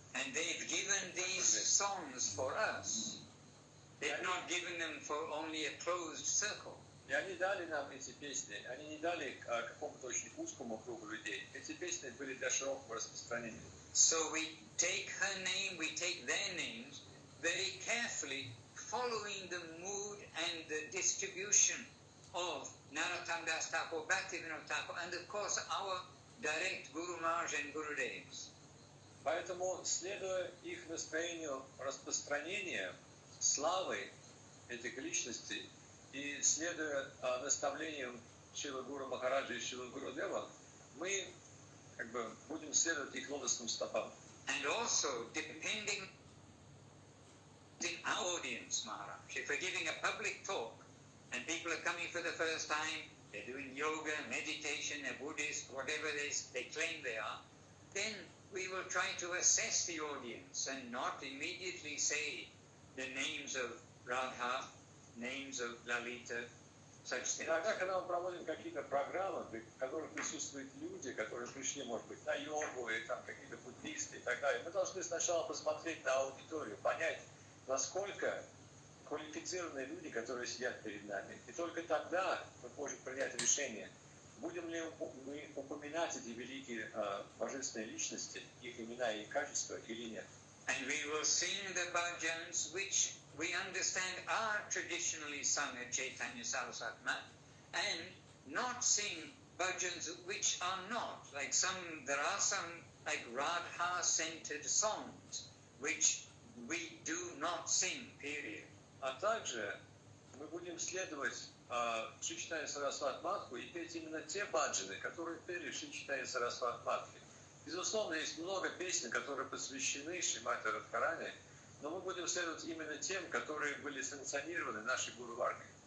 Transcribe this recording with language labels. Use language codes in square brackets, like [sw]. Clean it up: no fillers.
[en] And they've given these songs for us. They've not given them for only a closed circle. [ru] И они дали нам эти песни, они не дали какому-то очень узкому кругу людей. Эти песни были для широкого распространения. [en] So we take her name, we take their names very carefully, following the mood and the distribution of Narottam Das Thakur, Bhaktivinoda Thakur, and of course our direct Guru Maharaj and Gurudevs. [ru] Поэтому, следуя их настроению распространения славы этих личностей и следуя наставлениям Шрила Гуру Махараджа и Шрила Гуру Дева, мы будем следовать их лотосным стопам. [en] And also, depending in our audience, Maharaj, if we're giving a public talk and people are coming for the first time, they're doing yoga, meditation, they're Buddhist, whatever they claim they are, then we will try to assess the audience and not immediately say the names of Radha, names of Lalita, such things. [ru] Иногда, когда мы проводим какие-то программы, в которых присутствуют люди, которые пришли, может быть, на йогу, или там какие-то буддисты и так далее, мы должны сначала посмотреть на аудиторию, понять, насколько квалифицированные люди, которые сидят перед нами. И только тогда мы можем принять решение, будем ли мы упоминать эти великие божественные личности, их имена и качества или нет. [en] And we will sing the bhajans which we understand are traditionally sung at Chaitanya Saraswati Math, and not sing bhajans which are not. Like there are some like Radha-centered songs which we do not sing, period. [ru] А также мы будем следовать Шри Чайтанья Сарасвати Матху и петь именно те баджаны, которые пели Шри Чайтанья Сарасвати Матхе. Безусловно, есть много песен, которые посвящены Шримати Радхарани, но мы будем следовать именно тем, которые были санкционированы нашей Гуру Варгой.